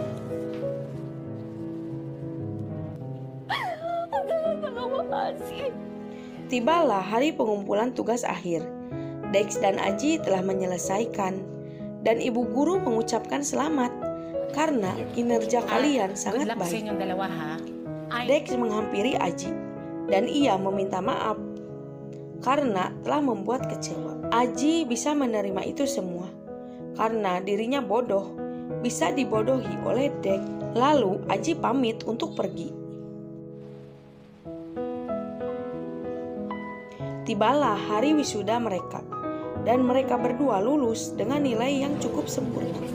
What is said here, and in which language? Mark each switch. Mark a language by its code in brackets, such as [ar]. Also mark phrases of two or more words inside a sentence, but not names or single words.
[id] Tibalah hari pengumpulan tugas akhir. Dex dan Aji telah menyelesaikan dan ibu guru mengucapkan selamat karena kinerja kalian sangat [en] Good luck [tl] sa [id] baik. [tl] inyong dalawa, ha? [id] Dex menghampiri Aji dan ia meminta maaf karena telah membuat kecewa. Aji bisa menerima itu semua karena dirinya bodoh, bisa dibodohi oleh Dex. Lalu Aji pamit untuk pergi. Tibalah hari wisuda mereka dan mereka berdua lulus dengan nilai yang cukup sempurna.